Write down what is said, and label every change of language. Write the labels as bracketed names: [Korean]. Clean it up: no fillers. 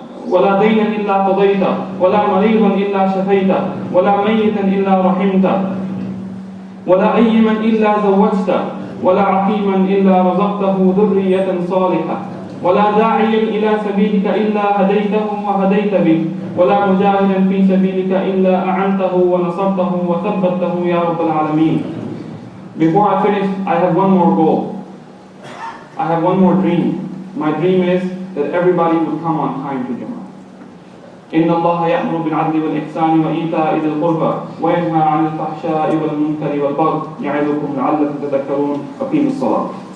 [Arabic] ولا دينا إلا قضيته ولا مريضا إلا شفيته ولا ميتا إلا رحمته ولا أيما إلا زوجته ولا عقيما إلا رزقته ذرية صالحة ولا داعيا إلى سبيلك إلا هديته وهديت به ولا مجاهدا في سبيلك إلا أعنته ونصرته وثبته يا رب العالمين. [English] Before I finish, I have one more goal. I have one more dream. My dream is that everybody would come on time to Jummah. [Arabic] إن الله يأمر بالعدل والإحسان وإيتاء ذي القربى وينهى عن الفحشاء والمنكر والبغي يعظكم لعلكم تذكرون. أقيموا الصلاة.